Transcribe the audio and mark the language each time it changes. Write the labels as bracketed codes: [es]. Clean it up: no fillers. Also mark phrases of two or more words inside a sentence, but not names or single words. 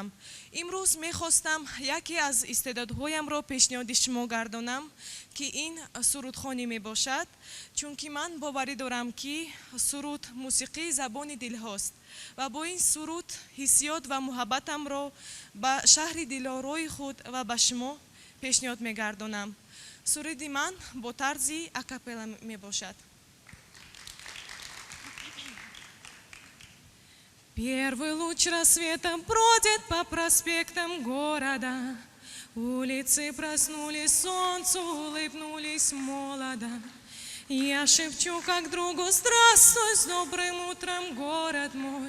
[tg] имрӯз мехостам яке аз истеъдодҳоямро пешниҳоди шумо гардонам ки ин сурудхонӣ мебошад, чунки ман боварӣ дорам ки суруд мусиқии забони дилҳост ва бо ин суруд ҳиссиёт ва муҳаббатамро ба шаҳри дилорои худ ва ба шумо пешниҳод мегардонам. суруди ман бо тарзи акапелла мебошад. [ru] Первый луч рассвета бродит по проспектам города. Улицы проснулись, солнцу улыбнулись молодо. Я шепчу как другу: здравствуй, с добрым утром, город мой.